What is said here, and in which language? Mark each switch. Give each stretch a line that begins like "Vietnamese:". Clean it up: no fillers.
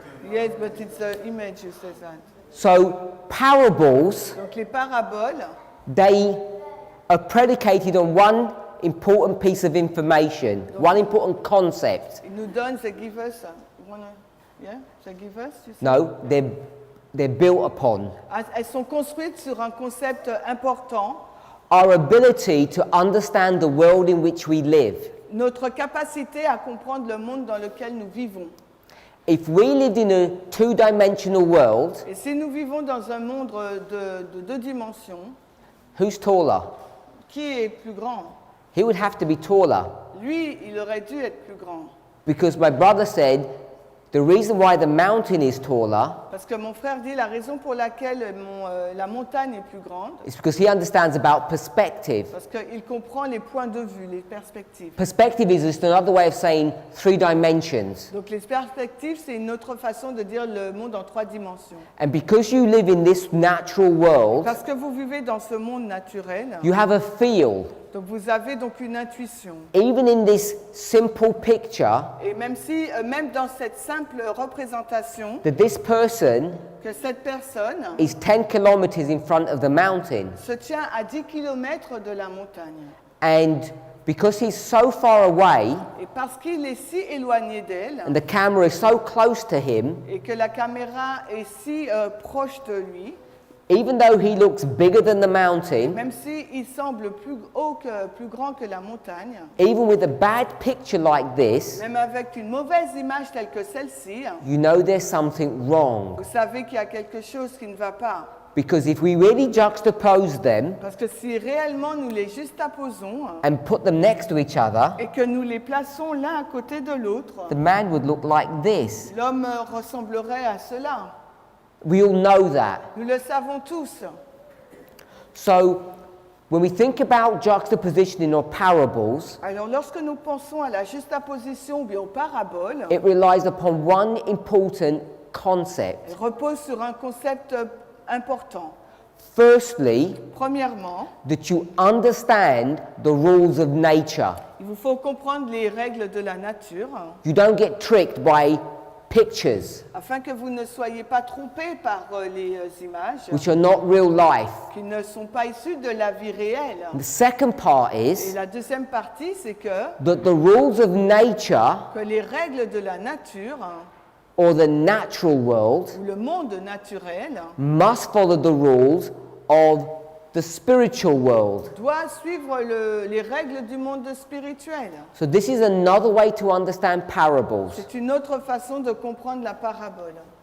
English: Yes, but it's the image who says that. So, parables,
French: Donc les paraboles,
English: they are predicated on one important piece of information, one important concept.
French: ils nous donnent,
English: they give us, yeah, they give us, you say? No, they're built upon
French: Elles sont construites sur un concept important,
English: our ability to understand the world in which we live.
French: notre capacité à comprendre le monde dans lequel nous vivons.
English: If we lived in a two-dimensional world,
French: Et si nous vivons dans un monde de deux dimensions,
English: who's taller?
French: qui est plus grand?
English: He would have to be taller.
French: Lui, il aurait dû être plus grand.
English: Because my brother said the reason why the mountain is taller
French: Parce que mon frère dit la raison pour laquelle la montagne est plus grande,
English: is because he understands about perspective.
French: parce qu'il comprend les points de vue, les perspectives.
English: Perspective is just another way of saying three dimensions.
French: Donc les perspectives, c'est une autre façon de dire le monde en trois dimensions.
English: And because you live in this natural world,
French: Parce que vous vivez dans ce monde naturel,
English: you have a feel.
French: donc vous avez donc une intuition.
English: Even in this simple picture,
French: Et même dans cette simple représentation,
English: that this person
French: que cette personne
English: is 10 kilometers in front of the mountain.
French: se tient à 10 km de la montagne.
English: And because he's so far away
French: Et parce qu'il est si éloigné d'elle,
English: and the camera is so close to him,
French: et que la caméra est si proche de lui,
English: even though he looks bigger than the mountain,
French: même s'il semble plus grand que la montagne,
English: even with a bad picture like this,
French: même avec une mauvaise image telle que celle-ci,
English: you know there's something wrong.
French: vous savez qu'il y a quelque chose qui ne va pas.
English: Because if we really juxtapose them
French: Parce que si réellement nous les juxtaposons
English: and put them next to each other,
French: et que nous les plaçons l'un à côté de l'autre,
English: the man would look like this.
French: l'homme ressemblerait à cela.
English: We all know that.
French: Nous le savons tous.
English: So, when we think about juxtapositioning or parables,
French: Alors lorsque nous pensons à la juxtaposition ou bien aux paraboles,
English: it relies upon one important concept.
French: elle repose sur un concept important.
English: Firstly,
French: Premièrement,
English: that you understand the rules of nature.
French: il vous faut comprendre les règles de la nature
English: You don't get tricked by pictures,
French: afin que vous ne soyez pas trompés par les images
English: which are not real life.
French: qui ne sont pas issues de la vie réelle.
English: The second part
French: Et
English: is
French: la deuxième partie, c'est
English: that the rules of nature
French: que les règles de la nature
English: or the natural world
French: ou le monde naturel
English: must follow the rules of the spiritual world.
French: doit suivre les règles du monde spirituel.
English: So this is another way to understand parables.
French: C'est une autre façon de comprendre la parabole.